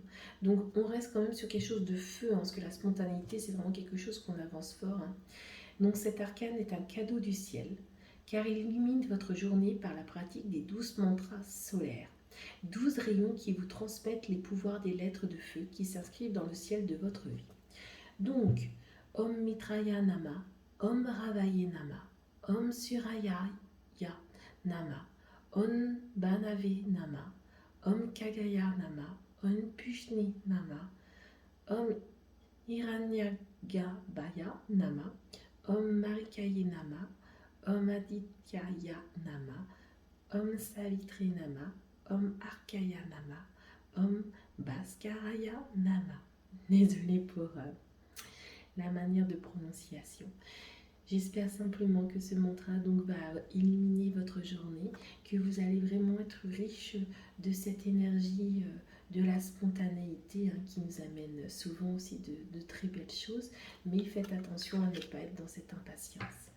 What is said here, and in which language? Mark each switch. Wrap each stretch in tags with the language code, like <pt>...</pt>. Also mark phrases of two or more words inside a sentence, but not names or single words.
<fr>Donc on reste quand même sur quelque chose de feu, hein, parce que la spontanéité, c'est vraiment quelque chose qu'on avance fort, hein. Donc cet arcane est un cadeau du ciel, car il illumine votre journée par la pratique des 12 mantras solaires. 12 rayons qui vous transmettent les pouvoirs des lettres de feu qui s'inscrivent dans le ciel de votre vie. Donc,</fr> <sa>Om Mitraya Nama, Om Ravaye Nama, Om Suraya Nama, Om Banave Nama, Om Kagaya Nama, Om Pushni Nama, Om Hiranyagabhaya Nama, Om Marikaye Nama, Om Adityaya Nama, Om Savitri Nama, Om Arkaya Nama, Om Bhaskaraya Nama.</sa> <fr>Désolée pour la manière de prononciation. J'espère simplement que ce mantra donc va illuminer votre journée, que vous allez vraiment être riche de cette énergie de la spontanéité, hein, qui nous amène souvent aussi de très belles choses, mais faites attention à ne pas être dans cette impatience.</fr>